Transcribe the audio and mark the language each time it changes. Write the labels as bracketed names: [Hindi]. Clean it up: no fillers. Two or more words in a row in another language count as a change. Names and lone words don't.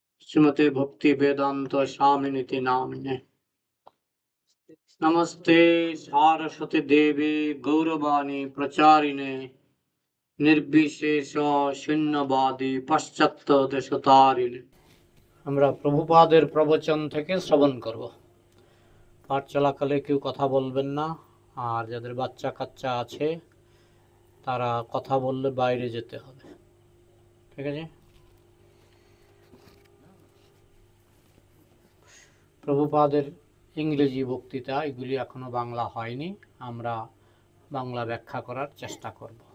[Sanskrit] श्रीमते भक्ति वेदांत स्वामिनिति नामिने। नमस्ते सारस्वती देवी गौरवाणी प्रचारिणे निर्विशेष शून्यवादी पाश्चात्य देशतारिणे। [Bangla] আমরা প্রভুপাদের প্রবচন থেকে শ্রবণ করব। পাঠ চলাকালে কেউ কথা বলবেন না, আর যাদের বাচ্চা কাচ্চা আছে তারা কথা বললে বাইরে যেতে হবে, ঠিক আছে? প্রভুপাদের ইংরেজি বক্তৃতা এগুলি এখনো বাংলা হয়নি, আমরা বাংলা ব্যাখ্যা করার চেষ্টা করব।